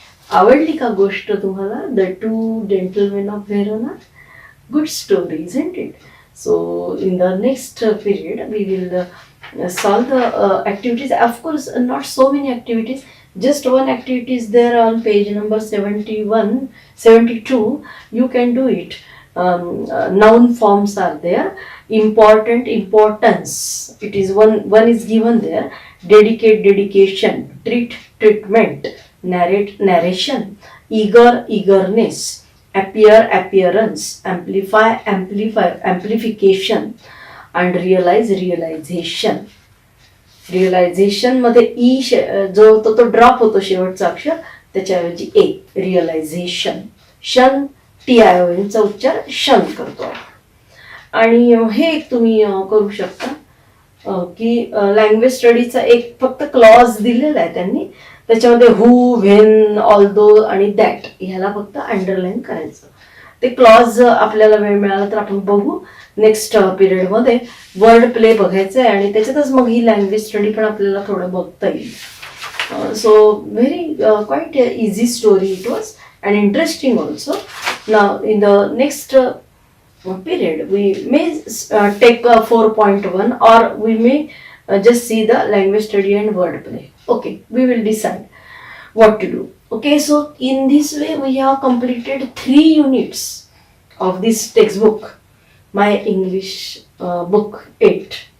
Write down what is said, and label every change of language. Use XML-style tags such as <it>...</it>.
<mr>आवडली का गोष्ट तुम्हाला? The two gentlemen of Verona.</mr> <en>Good story, isn't it? So in the next period we will solve the activities. Of course not so many activities, just one activity is there on page number 71, 72. You can do it. Noun forms are there. Important, importance, it is one is given there. Dedicate, dedication. Treat, treatment. Narrate, narration. Eager, eagerness. Appear, appearance. Amplify, amplification. And realize, realization.</en> <mr>Realisation मध्ये E जो होतो तो drop होतो, शेवटचा अक्षर, त्याच्याऐवजी ए. Realisation. शन, TION चा उच्चार शन करतो. आणि हे एक तुम्ही करू शकता की लँग्वेज स्टडीचा एक फक्त क्लॉज दिलेला आहे त्यांनी, त्याच्यामध्ये हू, व्हेन, ऑल्दो आणि दॅट ह्याला फक्त अंडरलाईन करायचं. ते क्लॉज आपल्याला वेळ मिळाला तर आपण बघू नेक्स्ट पिरियडमध्ये. वर्ड प्ले बघायचं आहे आणि त्याच्यातच मग ही लँग्वेज स्टडी पण आपल्याला थोडं बघता येईल.</mr> <en>So very quite easy story it was and interesting also. Now in the next period we may take 4.1 or we may just see the language study and word play. Okay, we will decide what to do. Okay, so in this way we have completed 3 units of this textbook, my English book 8.</en>